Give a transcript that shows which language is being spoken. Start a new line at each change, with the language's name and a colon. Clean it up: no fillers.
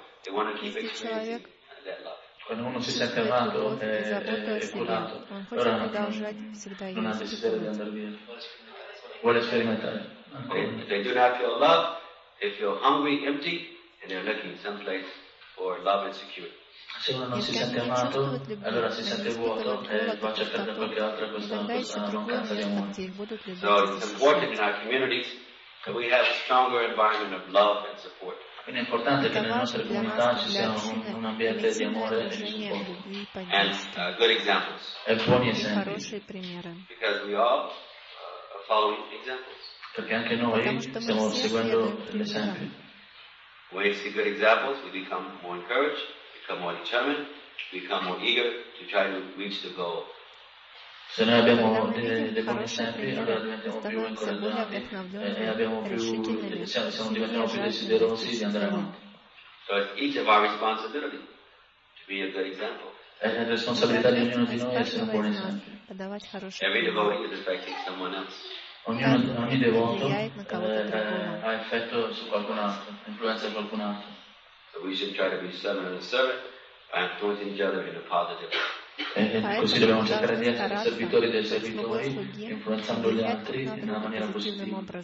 Italian: Quando uno si sente amato e curato, allora non ha desiderio di andare via. Vuole sperimentare.
English: They do not feel love, they feel hungry, empty, and they're looking someplace for love and security.
Italian: Se uno non si sente amato, allora si sente vuoto e va a cercare qualche altra persona che non ha amore.
English: So it's important in our communities that we have a stronger environment of love and support.
Italian: Quindi è importante che nelle nostre comunità ci sia un ambiente di amore e di supporto.
English: And good examples.
Italian: E buoni esempi.
English: Because we all are following examples.
Italian: Perché anche noi stiamo seguendo gli esempi.
English: When we see good examples, we become more encouraged, become more determined, become more eager to try to reach the goal.
Italian: Se noi abbiamo dei buoni esempi, allora diventiamo più incoraggiati e siamo diventiamo più desiderosi di andare avanti.
English: So it's each of our responsibility to be a good example.
Italian: È la responsabilità di ognuno di noi essere un buon esempio.
English: Every devotee is affecting someone else.
Italian: Ogni devoto ha effetto su qualcun altro, influenza qualcun altro.
English: So we should try to be servant and servant by influencing each other in a positive way.
Italian: Così dobbiamo cercare di essere servitori dei servitori, influenzando gli altri in una maniera positiva.